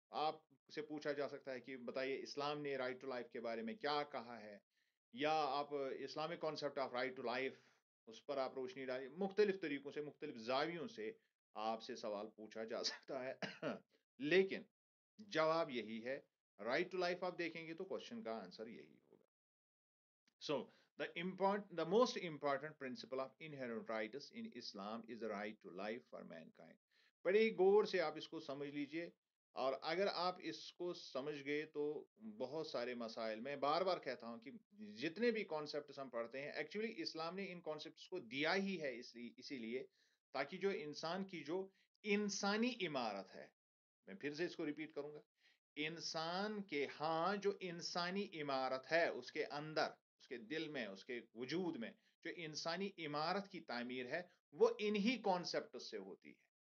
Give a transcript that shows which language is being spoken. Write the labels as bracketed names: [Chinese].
[Hindi] आपसे पूछा जा सकता है कि बताइए इस्लाम ने राइट टू लाइफ के बारे में क्या कहा है, या आप Islamic concept of right to life उस पर आप रोशनी डालिए। मुख्तलिफ तरीकों से मुख्तलिफ जावियों से आपसे सवाल पूछा जा सकता है लेकिन जवाब यही है। राइट टू लाइफ आप देखेंगे तो क्वेश्चन का आंसर यही होगा। [English] So, the most important principle of inherent rights in Islam is the right to life for mankind. [Hindi] बड़े ही गौर से आप इसको समझ लीजिए, और अगर आप इसको समझ गए तो बहुत सारे मसाइल, मैं बार बार कहता हूं कि जितने भी कॉन्सेप्ट्स हम पढ़ते हैं एक्चुअली इस्लाम ने इन कॉन्सेप्ट्स को दिया ही है इसीलिए ताकि जो इंसान की जो इंसानी इमारत है, मैं फिर से इसको रिपीट करूंगा, इंसान के हाँ जो इंसानी इमारत है उसके अंदर, उसके दिल में, उसके वजूद में जो इंसानी इमारत की तामीर है वो इन्हीं कॉन्सेप्ट से होती है।